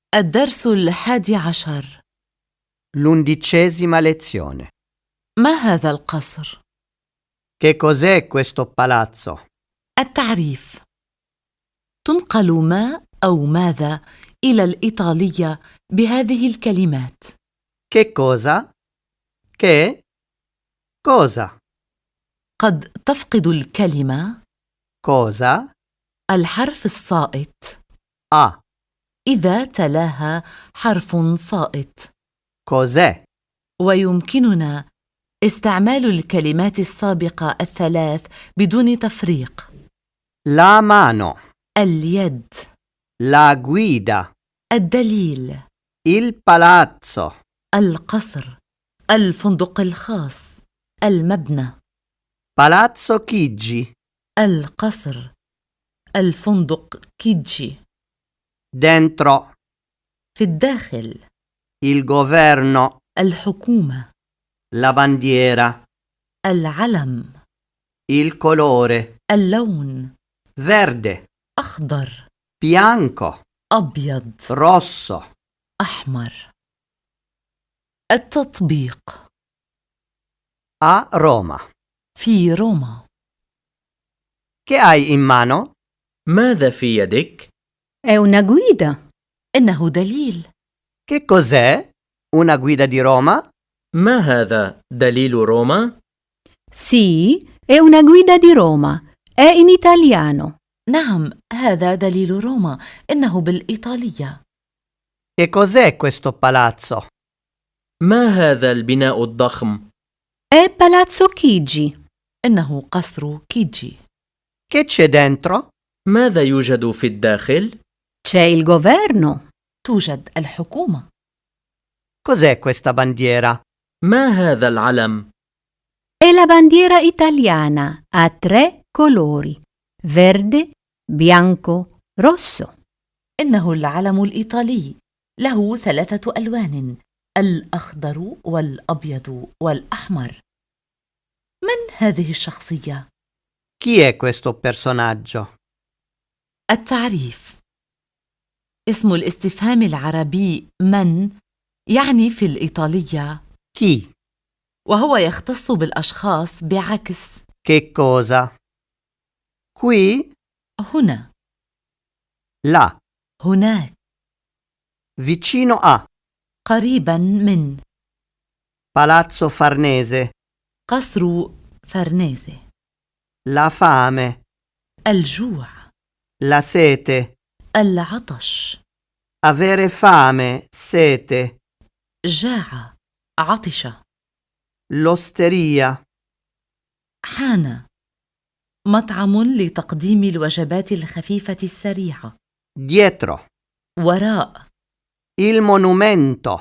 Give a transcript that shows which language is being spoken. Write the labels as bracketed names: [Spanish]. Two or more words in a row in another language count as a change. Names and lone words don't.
[Arabic] الدرس 11. [Italian] L'11ª lezione. [Arabic] ما هذا القصر؟ [Italian] Che cos'è questo palazzo? [Arabic] التعريف. تنقل ما أو ماذا إلى الإيطالية بهذه الكلمات: [Italian] Che cosa? Che? Cosa? [Arabic] قد تفقد الكلمة [Italian] Cosa? [Arabic] الحرف السائط Ah, إذا تلاها حرف سائط، [Italian] cos'è? [Arabic] ويمكننا استعمال الكلمات السابقة الثلاث بدون تفريق: [Italian] La mano, [Arabic] اليد، [Italian] la guida, [Arabic] الدليل، [Italian] il palazzo, [Arabic] القصر، الفندق الخاص، المبنى، [Italian] Palazzo Chigi, [Arabic] القصر، الفندق كيجي، [Italian] dentro, [Arabic] في الداخل، [Italian] il governo, [Arabic] الحكومة، [Italian] la bandiera, [Arabic] العلم، [Italian] il colore, [Arabic] اللون، [Italian] verde, [Arabic] أخضر، [Italian] bianco, [Arabic] أبيض، [Italian] rosso. [Arabic] أحمر. التطبيق: [Italian] A Roma. [Arabic] في روما. [Italian] Che hai in mano? [Arabic] ماذا في يدك؟ [Italian] È una guida. [Arabic] إنه دليل. [Italian] Che cos'è? Una guida di Roma? [Arabic] ما هذا دليل روما؟ [Italian] Sì, è una guida di Roma. È in italiano. [Arabic] نعم، هذا دليل روما، إنه بالإيطالية. [Italian] Che cos'è questo palazzo? [Arabic] ما هذا البناء الضخم؟ [Italian] È Palazzo Chigi. [Arabic] إنه قصر كيجي. [Italian] Che c'è dentro? [Arabic] ماذا يوجد في الداخل؟ [Italian] C'è il governo. [Arabic] توجد الحكومة. [Italian] Cos'è questa bandiera? [Arabic] ما هذا العلم؟ [Italian] È la bandiera italiana a 3 colori: verde, bianco, rosso. [Arabic] إنه العلم الإيطالي، له 3 ألوان: الأخضر والأبيض والأحمر. من هذه الشخصية؟ [Italian] Chi è questo personaggio? [Arabic] التعريف. اسم الاستفهام العربي من يعني في الإيطالية، [Italian] Chi? [Arabic] وهو يختص بالأشخاص بعكس [Italian] Che cosa? Qui? [Arabic] هنا، [Italian] Là. [Arabic] هناك، [Italian] Vicino a. [Arabic] قريبا من. [Italian] Palazzo Farnese. [Arabic] قصر فرنيزي. [Italian] La fame. [Arabic] الجوع، [Italian] La sete. [Arabic] العطش، [Italian] Avere fame, sete. [Arabic] جاع، عطش، [Italian] L'osteria. [Arabic] حان. مطعم لتقديم الوجبات الخفيفة السريعة. [Italian] Dietro. [Arabic] وراء. [Italian] Il monumento.